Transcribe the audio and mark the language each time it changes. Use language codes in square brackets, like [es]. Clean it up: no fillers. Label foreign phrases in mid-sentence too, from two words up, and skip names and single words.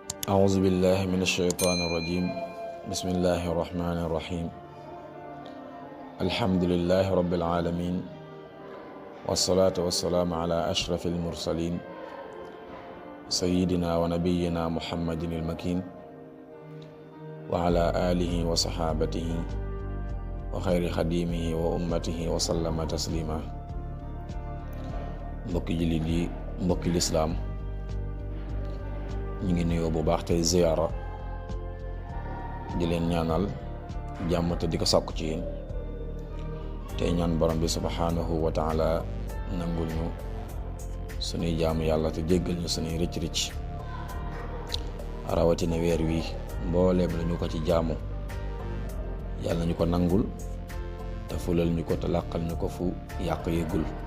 [ar] أعوذ بالله من الشيطان الرجيم بسم الله الرحمن الرحيم الحمد لله رب العالمين والصلاة والسلام على أشرف المرسلين سيدنا ونبينا محمد المكين وعلى آله وصحابته وخير خديمه وأمته وسلم تسليما. [wo] mbokki jullit yi, mbokki lislaam, ñu ngi nuyoo bu baax tey ziyaara di leen ñaanal jàmm te di ko sàkku ci yéen tey ñaan borom bi [ar] سبحانه وتعالى [wo] nangul ñu sunuy jaamu yàlla te jéggal ñu sunuy rëcc-rëcc rawatina weer wi mbooleem la ñu ko ci jaamu yàlla ñu ko nangul te fulal ñu ko te làqal ñu ko fu yàq yëgul.